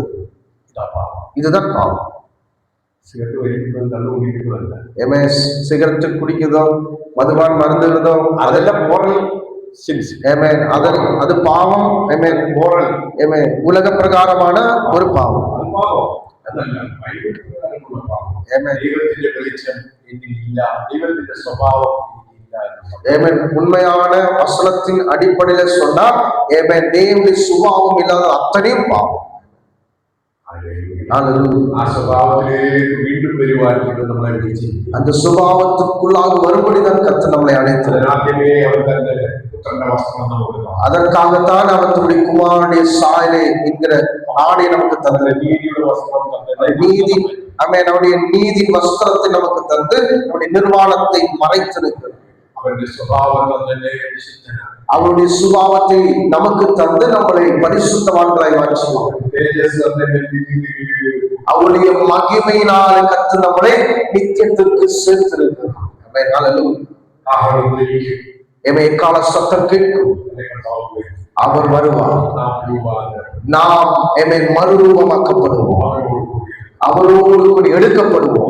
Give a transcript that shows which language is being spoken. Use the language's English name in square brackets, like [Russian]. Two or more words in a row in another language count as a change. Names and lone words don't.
[Tamil] இதுதான் பாவம். சிகரெட் குடிக்கிறதோ, மதுபான் மருந்துகிறதோ, அதெல்லாம் [English] moral sins. [Tamil] அது பாவம். மோரல் உலக பிரகாரமான ஒரு பாவம். [Malayalam] ദൈവത്തിന്റെ വെളിച്ചം എന്നിൽ ഇല്ല. ദൈവത്തിന്റെ സ്വഭാവം [Tamil] ஆமென். உண்மையான வசனத்தின் அடிப்படையில சொன்னால் ஆமென், தேவனுடைய சுபாவம் இல்லாத அத்தனையும் பாவம். [Malayalam] ആ സ്വഭാവത്തിലേക്ക് വീണ്ടും വരുവാനായിട്ട് നമ്മളെ വിളിച്ചിരിക്കുന്നു. [Tamil] அந்த சுபாவத்துக்குள்ளாக வரும்படிதான் கர்த்தர் நம்மளை அழைத்தார். [Malayalam] ആദ്യമേ അവൻ തന്റെ പുത്രന്റെ വസ്ത്രം നമുക്ക് തന്നു. [Tamil] அதற்காகத்தான் அவர் தன்னுடைய குமாரனுடைய சாயலை என்கிற ஆடை நமக்கு தந்தார். [Malayalam] നീതിയുടെ വസ്ത്രം തന്നെ [Tamil] நீதி ஆமென், நம்முடைய நீதி வஸ்திரத்தை நமக்கு தந்து நம்முடைய நிர்வாணத்தை மறைத்திருக்கிறார். [Malayalam] അവന്റെ സ്വഭാവം തന്നെ വിശുദ്ധനാണ്. [Tamil] அவருடைய சுபாவத்தை நமக்கு தந்து நம்மளை பரிசுத்தவான்களாய் மாற்றுவார். [Malayalam] തേജസ് തന്നെ [Tamil] அவருடைய மகிமையினால் கர்த்தர் நம்மளை நித்தியத்திற்கு சேர்த்திருக்கிறார். ஆமென். ஹல்லேலூயா. எக்கால சத்தம் கேட்கும், அவர் வருவார், நாம் மறுரூபமாக்கப்படுவோம், அவரோடு கூட எடுக்கப்படுவோம்.